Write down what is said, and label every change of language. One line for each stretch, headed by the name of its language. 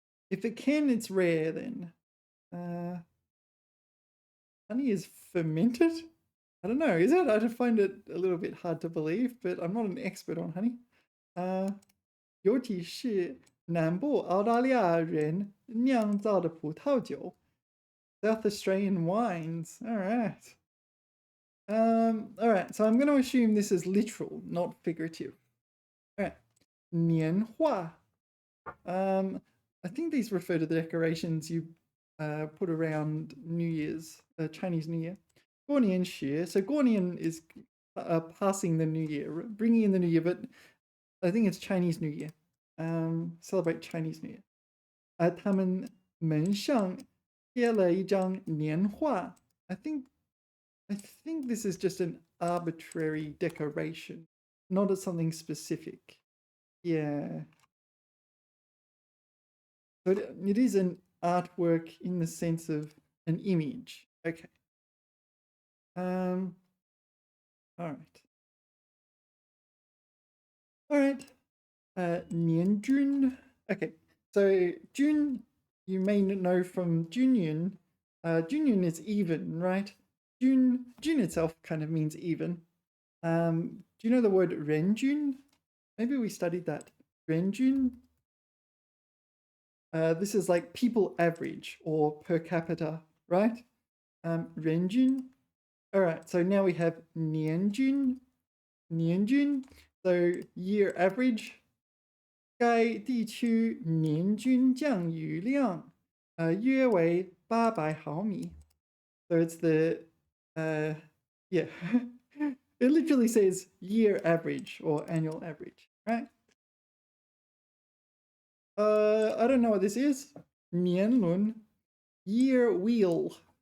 English: If it can, it's rare then. Honey is fermented? I don't know, is it? I find it a little bit hard to believe, but I'm not an expert on honey.
Chinese: 尤其是南部澳大利亚人酿造的葡萄酒
English: South Australian wines. All right. All right, so I'm going to assume this is literal, not figurative. All right. 年画. I think these refer to the decorations you put around New Year's, Chinese New Year. 过年时, so 过年 is passing the New Year, bringing in the New Year, but I think it's Chinese New Year. Celebrate Chinese New Year.
Chinese: 他们门上贴了一张年画.
English: I think this is just an arbitrary decoration, not as something specific. Yeah. But it is an artwork in the sense of an image. Okay. All right. All right. 年均.Okay. So Jun, you may know from Junyun. Junyun is even, right? Jun itself kind of means even. Do you know the word renjun? Maybe we studied that. Renjun. This is like people average or per capita, right? Renjun. All right, so now we have nianjun. Nianjun, so year average.
Chinese: 该地区年均降雨量约为800毫米.
English: So it's the yeah. It literally says year average or annual average, right? I don't know what this is. 年轮, year wheel.